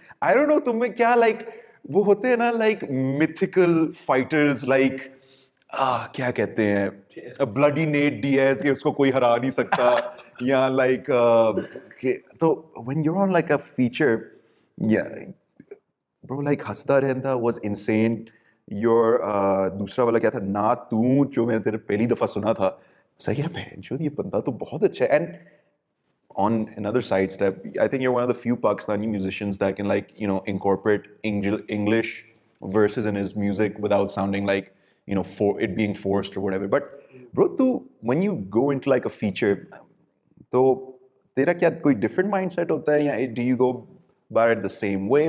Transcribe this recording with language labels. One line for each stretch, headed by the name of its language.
Hindi: I don't know तुम में क्या like वो होते हैं ना like mythical fighters like क्या कहते हैं bloody Nate Diaz के उसको कोई हरा नहीं सकता या like तो
English: when you're on
Hindi: like a feature, yeah bro, like हंसता रहता
English: was insane. Your
Hindi: दूसरा वाला क्या था ना तू, जो मैंने तेरे पहली दफा सुना था, सही है बहन जो ये बंदा तो बहुत अच्छा है.
English: And on another side step, I think you're one of the few Pakistani musicians that can like, you know, incorporate English verses in his music without sounding like, you know, for it being forced or whatever. But bro, when you go into like a feature,
Hindi: तो तेरा क्या कोई
English: different mindset
Hindi: होता है या
English: do you go about it the same way?